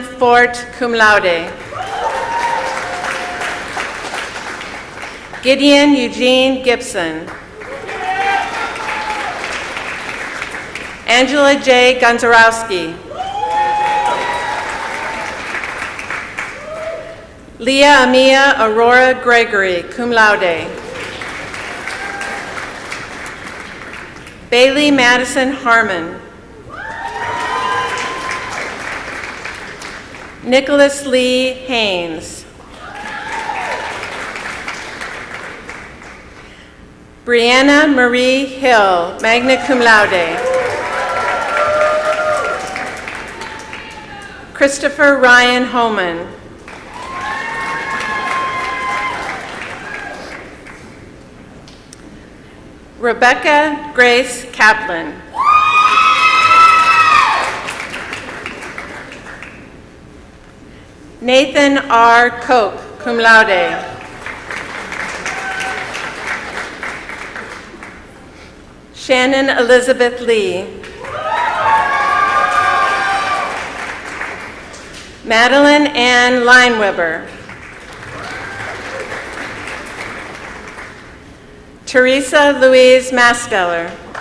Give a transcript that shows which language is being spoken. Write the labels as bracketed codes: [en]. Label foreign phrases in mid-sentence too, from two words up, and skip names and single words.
[en] Fort, cum laude. Gideon Eugene Gibson. Angela J. Gonzarowski. Leah Amia Aurora Gregory, cum laude. Bailey Madison Harmon. Nicholas Lee Haynes. Brianna Marie Hill, magna cum laude. Christopher Ryan Homan. Rebecca Grace Kaplan. Nathan R. Koch, cum laude. Shannon Elizabeth Lee. Madeline Ann Lineweber. Teresa Louise Masteller.